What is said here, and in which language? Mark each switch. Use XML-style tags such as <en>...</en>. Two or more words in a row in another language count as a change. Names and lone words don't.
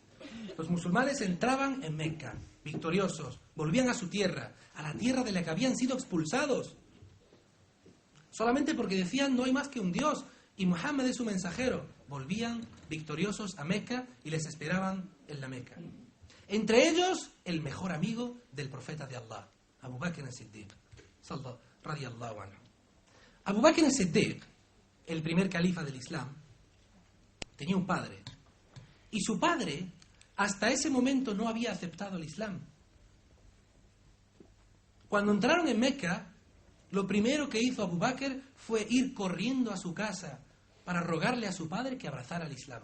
<es>Los musulmanes entraban en Meca, victoriosos, volvían a su tierra, a la tierra de la que habían sido expulsados, solamente porque decían: no hay más que un Dios y Muhammad es su mensajero. Volvían victoriosos a Meca y les esperaban en la Meca. Entre ellos, el mejor amigo del profeta de Allah, Abu Bakr as-Siddiq,</es> <ar>رضي الله عنه.</ar> <es>Abu Bakr as-Siddiq, el primer califa del Islam, tenía un padre. Y su padre, hasta ese momento, no había aceptado el Islam. Cuando entraron en Meca, lo primero que hizo Abu Bakr fue ir corriendo a su casa para rogarle a su padre que abrazara el Islam.</es>